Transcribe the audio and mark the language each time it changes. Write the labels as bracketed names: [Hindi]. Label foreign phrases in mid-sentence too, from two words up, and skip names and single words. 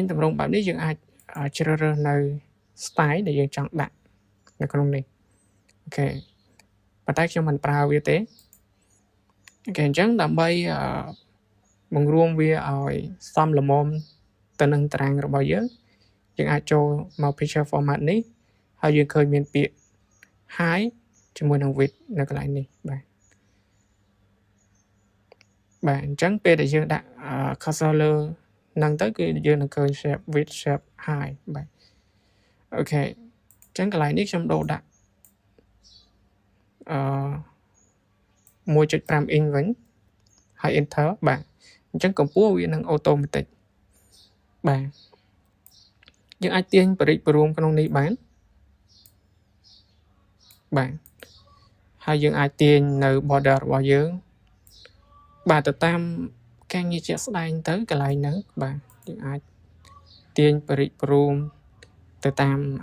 [Khmer] តម្រង់បែបនេះយើងអាចជ្រើសរើសនៅ style ដែលយើងចង់ដាក់នៅក្នុងនេះអូខេប៉ុន្តែខ្ញុំមិនប្រើវាទេអូខេអញ្ចឹងដើម្បីបង្រួមវាឲ្យសមល្មមទៅនឹងតារាងរបស់យើងអាចចូលមក [English] picture format [Khmer] នេះហើយយើងឃើញមានពាក្យ high ជាមួយនឹង width នៅកន្លែងនេះបាទ អញ្ចឹងពេលដែលយើងដាក់ cursor លើហ្នឹងទៅគឺយើងនឹងឃើញ [English] shape width shape high [Khmer] បាទអូខេអញ្ចឹងកន្លែងនេះខ្ញុំដូរដាក់ 1.5 inch វិញហើយ enter បាទអញ្ចឹងកម្ពស់វានឹង automatic បាទយើងអាចទាញបរិយារួមក្នុងនេះបានបាទហើយយើងអាចទាញនៅ border របស់យើងបាទទៅតាមការងារជាក់ស្ដែងទៅកន្លែងហ្នឹងបាទយើងអាចទាញបរិយារួមទៅតាម